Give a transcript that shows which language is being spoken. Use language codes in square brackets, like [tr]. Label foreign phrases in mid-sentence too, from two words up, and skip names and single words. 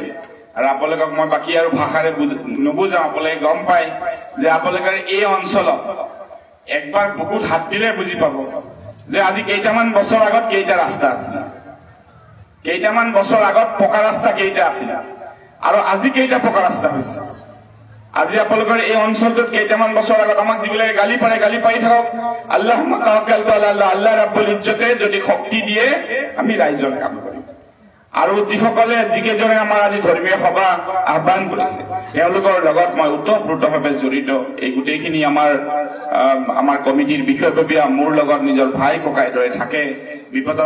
[as] আৰু আপোনালোকক মই বাকী আৰু ভাষাৰে নুবুজাওঁ, আপোনালোকে গম পায় যে আপোনালোকৰ এই অঞ্চলত একবাৰ বুকুত হাত দিলে বুজি পাব যে আজি কেইটামান বছৰ আগত কেইটা ৰাস্তা আছিল, কেইটামান বছৰ আগত পকা ৰাস্তা কেইটা আছিল, আৰু আজি কেইটা পকা ৰাস্তা হৈছে। আজি আপোনালোকৰ এই অঞ্চলটোত কেইটামান বছৰ আগত আমাক যিবিলাকে গালি পাৰি থাকক, [ar] اللهم توكلت على الله, [as] আল্লাহ ৰাব্বুল ইজ্জতে যদি শক্তি দিয়ে আমি ৰাইজৰ কাম কৰিম। আৰু যিকেইজনে আমাৰ আজি ধৰ্মীয় সভা আহ্বান কৰিছে তেওঁলোকৰ লগত মই ওতঃপ্ৰোতভাৱে জড়িত। এই গোটেইখিনি আমাৰ কমিটিৰ বিষয়ববীয়া মোৰ লগত নিজৰ ভাই ককাইৰ দৰে থাকে।